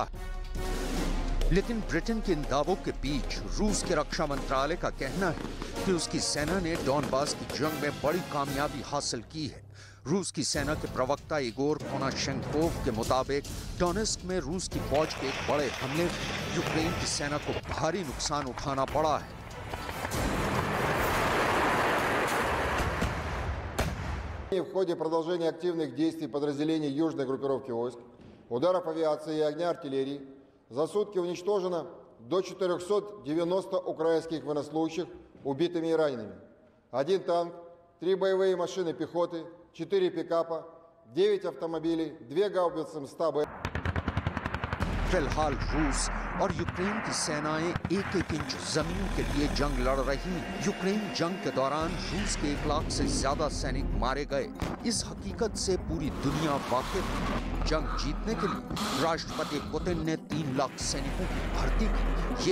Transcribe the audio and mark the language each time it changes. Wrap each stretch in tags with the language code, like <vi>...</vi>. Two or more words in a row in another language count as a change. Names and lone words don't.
<hi>लेकिन ब्रिटेन के इन दावों के बीच रूस के रक्षा मंत्रालय का कहना है कि उसकी सेना ने डॉनबास की जंग में बड़ी कामयाबी हासिल की है। रूस की सेना के प्रवक्ता इगोर कोनाशेंकोव के मुताबिक डोनेट्स्क में रूस की फौज के एक बड़े हमले में यूक्रेन की सेना को भारी नुकसान उठाना पड़ा है।</hi> <ru>В ходе продолжения активных действий подразделений южной группировки войск, ударов авиации и огня артиллерии за сутки уничтожено до 490 украинских военнослужащих убитыми и ранеными. 1 танк, 3 боевые машины пехоты, 4 пикапа, 9 автомобилей, 2 гаубицы МС-100Б.</ru> <hi>फिलहाल रूस और यूक्रेन की सेनाएं एक-एक इंच जमीन के लिए जंग लड़ रही हैं। यूक्रेन जंग के दौरान रूस के 1 लाख से ज्यादा सैनिक मारे गए। इस हकीकत से पूरी दुनिया वाकिफ है। जंग जीतने के लिए राष्ट्रपति पुतिन ने 3 लाख सैनिकों की भर्ती की।</hi>